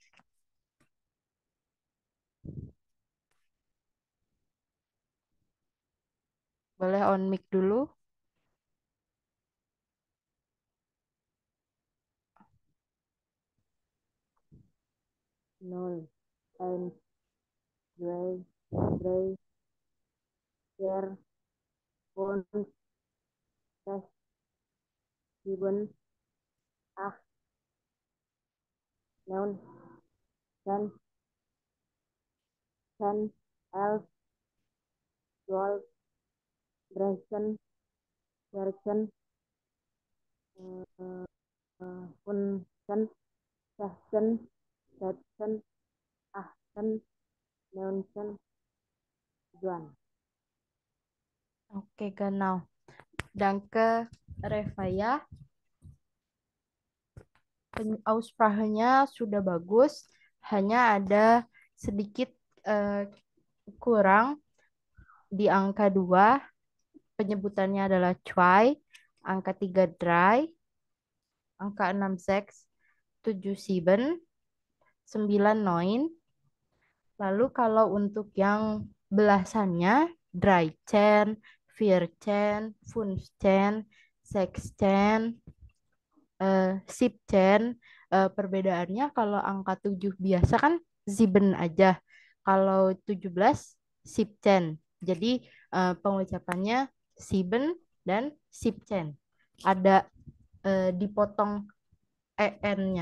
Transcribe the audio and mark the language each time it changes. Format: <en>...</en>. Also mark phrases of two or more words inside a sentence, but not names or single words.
<id>Boleh on mic dulu. Nol,</id> <de>eins, zwei, drei, vier, fünf, sechs, sieben, acht, neun, ten, 10, 11, 12, 13, 14, 15, 16, 17, 18, 19, 20. Oke, genau. Danke,</de> <id>Reva ya. Aussprache-nya sudah bagus, hanya ada sedikit eh, kurang di angka 2. Penyebutannya adalah zwei, angka 3 drei, angka 6 seks, 7 sieben, 9 neun. Lalu kalau untuk yang belasannya,</id> <de>dreizehn, vierzehn, fünfzehn, sechzehn, 17,</de> <id>perbedaannya kalau angka 7 biasa kan sieben aja. Kalau 17 17. Jadi pengucapannya sieben dan 17. Ada dipotong en-nya.</id>